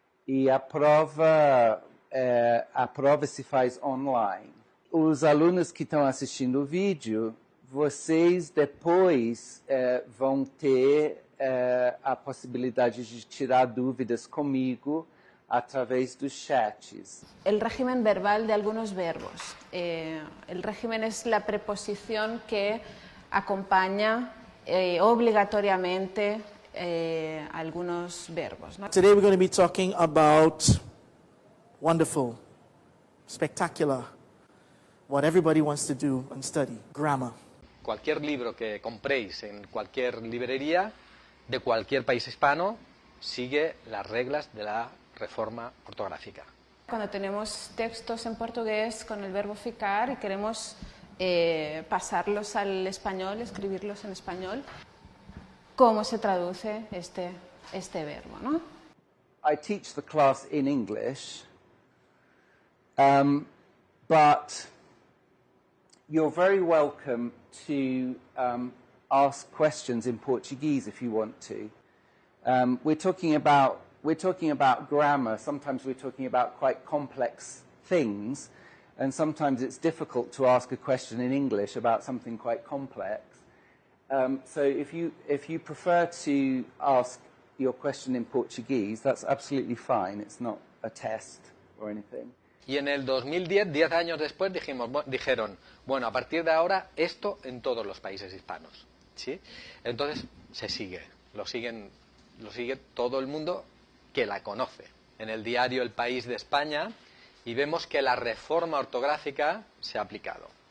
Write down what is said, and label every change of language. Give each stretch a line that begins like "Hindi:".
Portuguese: E a prova se faz online. Os alunos que estão assistindo o vídeo, vocês depois vão ter a possibilidade de tirar dúvidas comigo através dos chats.
Spanish: El régimen verbal de algunos verbos. El régimen es la preposición que acompaña obligatoriamente algunos verbos, ¿no?
English: Today we're going to be talking about wonderful, spectacular, what everybody wants to do and study, grammar.
Spanish: Cualquier libro que compréis en cualquier librería de cualquier país hispano sigue las reglas de la reforma ortográfica. Cuando tenemos textos en portugués con el verbo ficar y queremos pasarlos al español, escribirlos en español, ¿cómo se traduce este verbo, ¿no?
English: I teach the class in English, but you're very welcome to ask questions in Portuguese if you want to. We're talking about grammar. Sometimes we're talking about quite complex things, and sometimes it's difficult to ask a question in English about something quite complex. So if you prefer to ask your question in Portuguese, that's absolutely fine. It's not a test or anything.
Spanish: Y en el 2010, 10 años después, dijeron, bueno, a partir de ahora, esto en todos los países hispanos, ¿sí? Entonces, lo sigue todo el mundo que la conoce. En el diario El País de España, y vemos que la reforma ortográfica se ha aplicado.